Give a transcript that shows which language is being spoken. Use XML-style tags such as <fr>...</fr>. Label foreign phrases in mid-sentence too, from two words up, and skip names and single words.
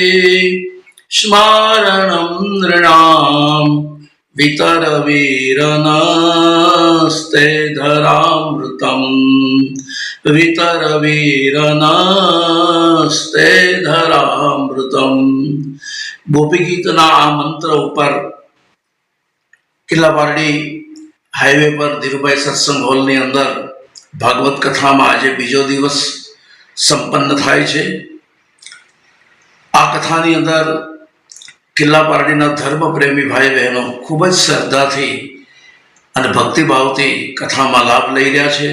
<sa>स्मारणं नृणाम वितर वीरनस्ते धरामृतम वितर वीरनस्ते धरामृतम.</sa> <gu>ગોપી ગીતના આ મંત્ર ઉપર કિલ્લાપારડી હાઈવે પર ધીરુભાઈ સત્સંગ હોલની અંદર ભાગવત કથામાં આજે બીજો દિવસ સંપન્ન થાય છે. આ કથાની અંદર કિલ્લાપારડીના ધર્મપ્રેમી ભાઈ બહેનો ખૂબ જ શ્રદ્ધાથી અને ભક્તિભાવથી કથામાં લાભ લઈ રહ્યા છે.</gu>